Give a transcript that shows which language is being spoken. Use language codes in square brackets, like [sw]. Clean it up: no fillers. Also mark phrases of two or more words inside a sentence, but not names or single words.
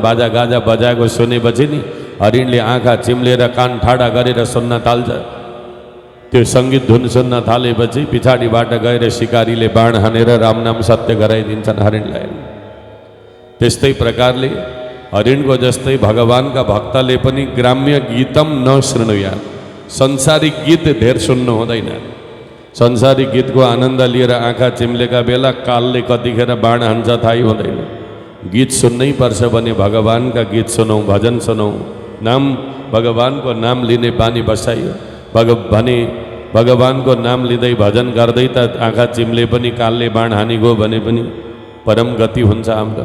[ne] बाजा गाजा बजाएको सुनेपछि नि हरिणले आँखा चिम्लेर कान ठाडा गरेर सुन्न थाल्छ। त्यो सङ्गीत धुन सुन्न थालेपछि पछाडिबाट गएर सिकारीले बाण हानेर राम नाम सत्य गराइदिन्छन् हरिणलाई। त्यस्तै प्रकारले हरिणको जस्तै भगवानका भक्तले पनि [sa] ग्राम्य गीतम नशृणुया, [ne] संसारिक गीत धेर सुन्नु हुँदैन। संसारिक गीतको आनन्द लिएर आँखा चिम्लेका बेला कालले कतिखेर बाण हान्छ थाहै हुँदैन। गीत सुन्नै पर्छ भने भगवानका गीत सुनौँ, भजन सुनौँ। नाम, भगवानको नाम लिने बानी बसाइयो भने भगवानको नाम लिँदै भजन गर्दै त आँखा चिम्ले पनि कालले बाण हानि गयो भने पनि परम गति हुन्छ हाम्रो।